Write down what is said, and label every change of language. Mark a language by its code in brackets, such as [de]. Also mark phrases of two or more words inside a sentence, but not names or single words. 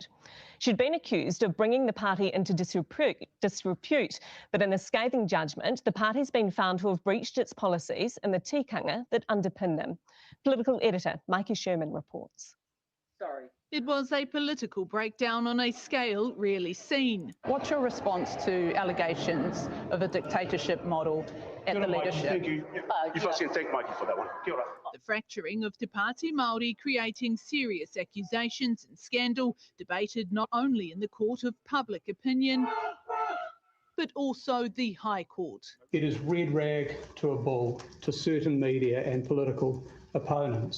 [en] She'd been accused of bringing the party into disrepute, but in a scathing judgment, the party's been found to have breached its policies and the tikanga that underpin them. Political editor Mikey Sherman reports. It was a political breakdown on a scale rarely seen. What's your response to allegations of a dictatorship model at the leadership? Thank you. If I can thank Mikey for that one. Kia ora. The fracturing of Te Pati Maori creating serious accusations and scandal, debated not only in the court of public opinion, but also the High Court. It is red rag to a bull to certain media and political opponents.